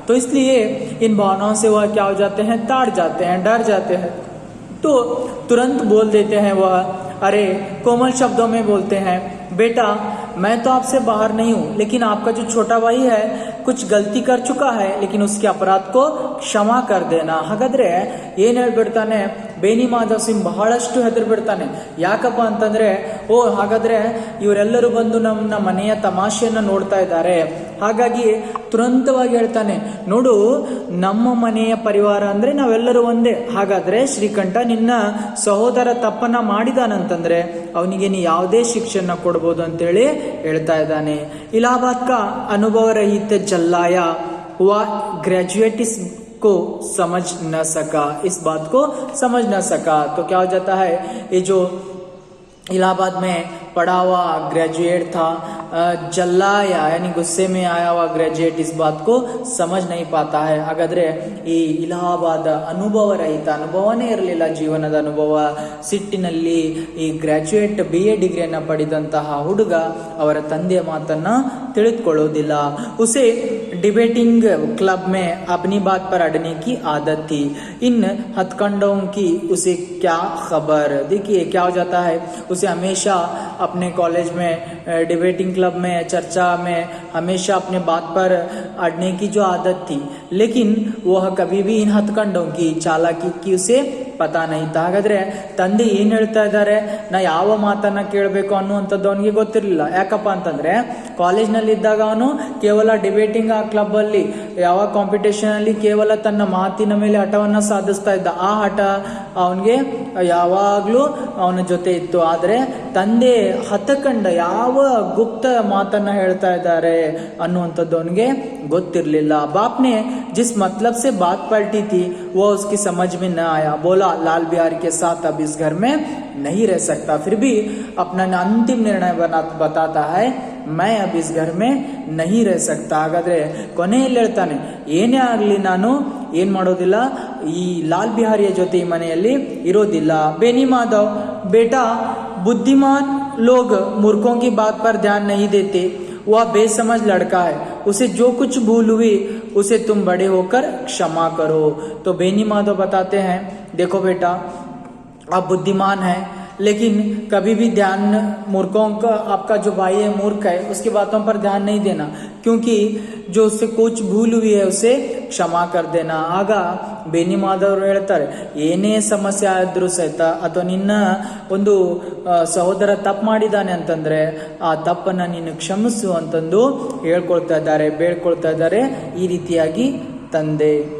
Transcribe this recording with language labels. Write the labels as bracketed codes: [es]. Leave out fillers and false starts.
[hi] तो इसलिए इन भावनाओं से वह क्या हो जाते हैं, ताड़ जाते हैं, डर जाते हैं. तो तुरंत बोल देते हैं वह, अरे कोमल शब्दों में बोलते हैं, बेटा मैं तो आपसे बाहर नहीं हूँ, लेकिन आपका जो छोटा भाई है कुछ गलती कर चुका है, लेकिन उसके अपराध को क्षमा कर देना. [kn] ಹಾಗಾದ್ರೆ ಏನ್ ಹೇಳ್ಬಿಡ್ತಾನೆ, ಬೇನಿ ಮಾಧವ್ ಸಿಂಗ್ ಬಹಳಷ್ಟು ಹೆದರ್ ಬಿಡ್ತಾನೆ. ಯಾಕಪ್ಪ ಅಂತಂದ್ರೆ ಹಾಗಾದ್ರೆ ಇವರೆಲ್ಲರೂ ಬಂದು ನಮ್ಮ ಮನೆಯ ತಮಾಷೆಯನ್ನ ನೋಡ್ತಾ ಇದ್ದಾರೆ, ಹಾಗಾಗಿ ತುರಂತವಾಗಿ ಹೇಳ್ತಾನೆ, ನೋಡು ನಮ್ಮ ಮನೆಯ ಪರಿವಾರ ಅಂದ್ರೆ ನಾವೆಲ್ಲರೂ ಒಂದೇ. ಹಾಗಾದ್ರೆ ಶ್ರೀಕಂಠ ನಿನ್ನ ಸಹೋದರ ತಪ್ಪನ್ನ ಮಾಡಿದಾನಂತಂದ್ರೆ ಅವನಿಗೆ ನೀ ಯಾವುದೇ ಶಿಕ್ಷೆಯನ್ನ ಕೊಡ್ಬೋದು ಅಂತೇಳಿ ಹೇಳ್ತಾ ಇದ್ದಾನೆ. [hi] ಇಲಾಹಾಬಾದ್ का अनुभव रहित जल्लाया हुआ ग्रेजुएट को समझ न सका, इस बात को समझ न सका. तो क्या हो जाता है, ये जो इलाहाबाद में पढ़ा हुआ ग्रेजुएट था, जल्लाया यानी गुस्से में आया हुआ ग्रेजुएट इस बात को समझ नहीं पाता है. [kn] ಹಾಗಾದ್ರೆ ಈ ಇಲಾಹಾಬಾದ್ ಅನುಭವ ರಹಿತ, ಅನುಭವನೇ ಇರಲಿಲ್ಲ, ಜೀವನದ ಅನುಭವ, ಸಿಟ್ಟಿನಲ್ಲಿ ಈ ಗ್ರಾಜುಯೇಟ್ BA ಡಿಗ್ರಿಯನ್ನ ಪಡೆದಂತಹ ಹುಡುಗ ಅವರ ತಂದೆಯ ಮಾತನ್ನ ತಿಳಿದುಕೊಳ್ಳೋದಿಲ್ಲ. [hi] उसे डिबेटिंग क्लब में अपनी बात पर अड़ने की आदत थी, इन हथकंडों की उसे क्या खबर. देखिए क्या हो जाता है, उसे हमेशा अपने कॉलेज में डिबेटिंग क्लब में, चर्चा में हमेशा अपने बात पर अड़ने की जो आदत थी, लेकिन वह कभी भी इन हथकंडों की, चालाकी की उसे ಪತಾ ನೈತ. [kn] ಹಾಗಾದ್ರೆ ತಂದೆ ಏನ್ ಹೇಳ್ತಾ ಇದ್ದಾರೆ, ನಾ ಯಾವ ಮಾತನ್ನ ಕೇಳಬೇಕು ಅನ್ನುವಂಥದ್ದು ಅವನಿಗೆ ಗೊತ್ತಿರಲಿಲ್ಲ. ಯಾಕಪ್ಪ ಅಂತಂದ್ರೆ ಕಾಲೇಜ್ನಲ್ಲಿ ಇದ್ದಾಗ ಅವನು ಕೇವಲ ಡಿಬೇಟಿಂಗ್ ಆ ಕ್ಲಬ್ ಅಲ್ಲಿ ಯಾವ ಕಾಂಪಿಟೇಷನ್ ಅಲ್ಲಿ ಕೇವಲ ತನ್ನ ಮಾತಿನ ಮೇಲೆ ಹಠವನ್ನ ಸಾಧಿಸ್ತಾ ಇದ್ದ. ಆ ಹಠ ಅವನಿಗೆ ಯಾವಾಗ್ಲೂ ಅವನ ಜೊತೆ ಇತ್ತು. ಆದ್ರೆ ತಂದೆ ಹತಕಂಡ ಯಾವ ಗುಪ್ತ ಮಾತನ್ನ ಹೇಳ್ತಾ ಇದ್ದಾರೆ ಅನ್ನುವಂಥದ್ದು ಅವನಿಗೆ ಗೊತ್ತಿರಲಿಲ್ಲ. [hi] बाप ने जिस मतलब से बात पलटी थी वो उसकी समझ में न आया. बोला लाल बिहारी के साथ अब इस घर में नहीं रह सकता. फिर भी अपना अंतिम निर्णय बताता है, मैं अब इस घर में नहीं रह सकता. [kn] ಹಾಗಾದ್ರೆ ಕೊನೆಯಲ್ಲಿ ಹೇಳ್ತಾನೆ, ಏನೇ ಆಗ್ಲಿ ನಾನು ಏನ್ ಮಾಡೋದಿಲ್ಲ, ಈ ಲಾಲ್ ಬಿಹಾರಿಯ ಜೊತೆ ಈ ಮನೆಯಲ್ಲಿ ಇರೋದಿಲ್ಲ. ಬೇನಿ ಮಾಧವ್ [hi] बेटा बुद्धिमान लोग मूर्खों की बात पर ध्यान नहीं देते, वह बेसमझ लड़का है, उसे जो कुछ भूल हुई उसे तुम बड़े होकर क्षमा करो। तो बेनी माधव बताते हैं, देखो बेटा आप बुद्धिमान हैं, लेकिन कभी भी ध्यान मूर्खों का, आपका जो भाई है मूर्ख है, उसकी बातों पर ध्यान नहीं देना, क्योंकि जो उससे कुछ भूल हुई है उसे क्षमा कर देना। [kn] ಆಗ ಬೇನಿ ಮಾಧವರು ಹೇಳ್ತಾರೆ, ಏನೇ ಸಮಸ್ಯೆ ಆದ್ರೂ ಸಹಿತ ಅಥವಾ ನಿನ್ನ ಒಂದು ಸಹೋದರ ತಪ್ಪು ಮಾಡಿದಾನೆ ಅಂತಂದ್ರೆ ಆ ತಪ್ಪನ್ನ ನೀನು ಕ್ಷಮಿಸು ಅಂತಂದು ಹೇಳ್ಕೊಳ್ತಾ ಇದ್ದಾರೆ, ಬೇಡ್ಕೊಳ್ತಾ ಇದ್ದಾರೆ ಈ ರೀತಿಯಾಗಿ ತಂದೆ.